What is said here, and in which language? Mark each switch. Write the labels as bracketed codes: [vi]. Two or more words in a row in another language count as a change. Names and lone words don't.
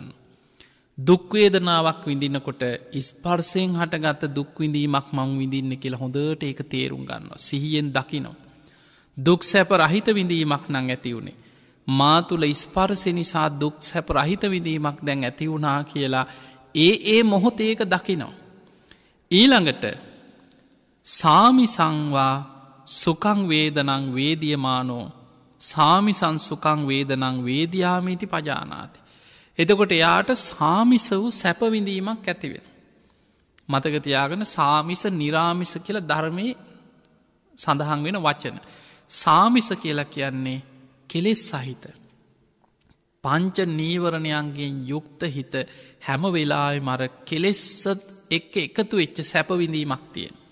[si] දුක්වේදනාවක් විඳිනකොට ස්පර්සයෙන් හටගත්ත දුක්විඳීමක් මං විඳින්න කියලා හොඳට ඒක තේරුම් ගන්නවා. සිහියෙන් දකිනවා. දුක් සැප රහිත විඳීමක් නං ඇති වුණේ. මා තුළ ස්පර්සය නිසා දුක් සැප රහිත විඳීමක් දැන් ඇති වුණා කියලා ඒ මොහොත ඒක දකිනවා. [pi] ඊළඟට සාමිසංවා සුකං වේදනං වේදියමානෝ සාමිසං සුකං වේදනං වේදයාමීති පජානාති. [si] එතකොට එයාට සාමිස වූ සැපවිඳීමක් ඇතිවෙන. මතකතියාගෙන සාමිස නිරාමිස කියල ධර්මය සඳහන් වෙන වචන. සාමිස කියලා කියන්නේ කෙලෙස් සහිත. පංච නීවරණයන්ගෙන් යුක්ත හිත හැම වෙලායි මර කෙලෙස්සත් එක්ක එකතු වෙච්ච සැපවිඳීමක් තියෙන.